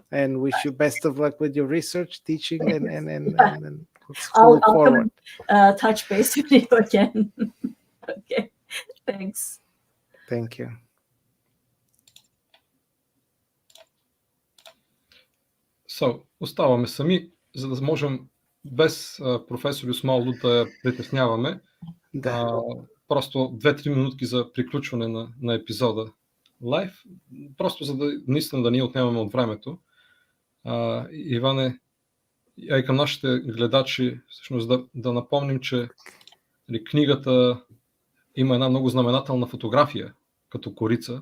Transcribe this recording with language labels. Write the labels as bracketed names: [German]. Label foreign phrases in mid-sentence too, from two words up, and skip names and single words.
[English] And wish you best of luck with your research, teaching, and let's I'll look forward. come touch base with you again. Okay. Thanks. Thank you. So, [Bulgarian] оставаме сами, за да можем без професор Йосмаоğlu да я притесняваме. Да. Просто 2-3 минутки за приключване на епизода лайв, просто за да наистина да ни отнемаме от времето. Иване, и към нашите гледачи, всъщност да напомним, че книгата има една много знаменателна фотография като корица.